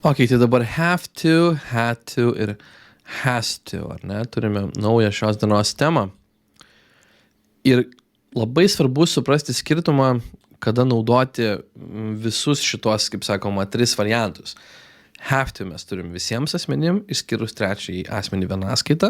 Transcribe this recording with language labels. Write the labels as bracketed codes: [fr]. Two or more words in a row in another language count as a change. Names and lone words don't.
[lt] Ok, tai dabar [en] have to, had to [lt] ir [en] has to, [lt] ar ne? Turime naują šios dienos temą. Ir labai svarbu suprasti skirtumą, kada naudoti visus šitos, kaip sakoma, 3 variantus. [en] Have to [lt] mes turim visiems asmenim, išskyrus trečiąjį asmenį vienaskaitą.